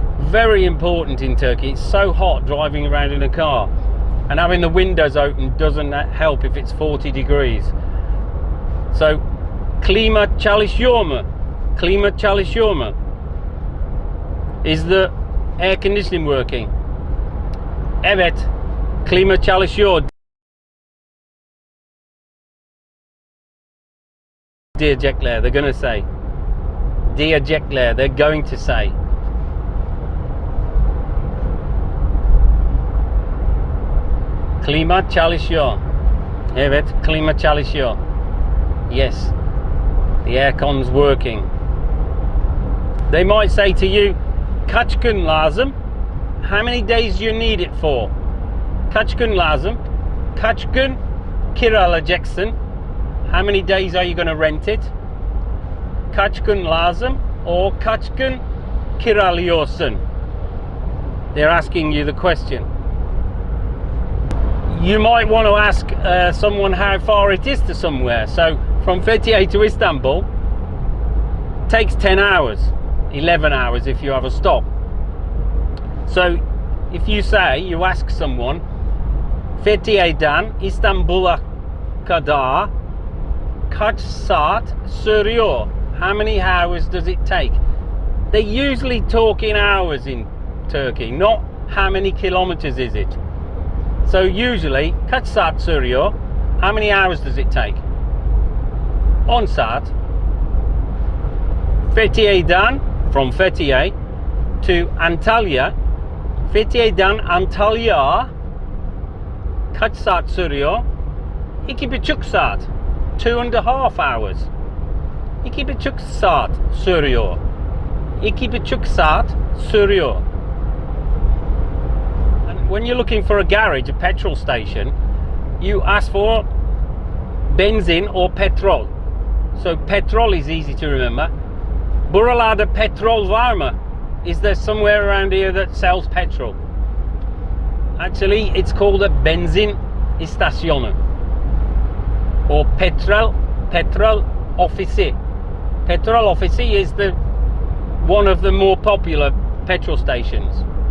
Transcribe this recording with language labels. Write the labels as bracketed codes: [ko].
[en] Very important in Turkey. It's so hot driving around in a car, and having the windows open doesn't help if it's 40 degrees. So, [tr] klima çalışıyor mu? Klima çalışıyor mu? [en] Is the air conditioning working? [tr] Evet, klima çalışıyor diyecekler. [en] They're going to say. [tr] Diyecekler. [en] They're going to say. [tr] Klima çalışıyor. Evet, klima çalışıyor. [en] Yes, the aircon's working. They might say to you, [tr] kaç gün lazım? [en] How many days you need it for? [tr] Kaç gün lazım? Kaç gün kiralayacaksın? [en] How many days are you going to rent it? [tr] Kaç gün lazım? [en] Or [tr] kaç gün kiralıyorsun? [en] They're asking you the question. You might want to ask someone how far it is to somewhere. So from Fethiye to Istanbul takes 10 hours, 11 hours if you have a stop. So if you say, you ask someone, [tr] Fethiye'den İstanbul'a kadar kaç saat sürüyor? [en] How many hours does it take? They usually talk in hours in Turkey, not how many kilometers is it. So usually, [tr] kaç saat sürüyor? [en] How many hours does it take? [tr] 10 saat. [en] Fethiye'den, from Fethiye to Antalya. [tr] Fethiye'den Antalya kaç saat sürüyor? 2,5 saat. [en] 2.5 hours. [tr] 2,5 saat sürüyor. 2,5 saat sürüyor. [en] When you're looking for a garage, a petrol station, you ask for benzin or petrol. So petrol is easy to remember. [tr] Buralarda petrol var mı? [en] Is there somewhere around here that sells petrol? Actually, it's called a benzin istasyonu. Or petrol ofisi. Petrol ofisi is one of the more popular petrol stations.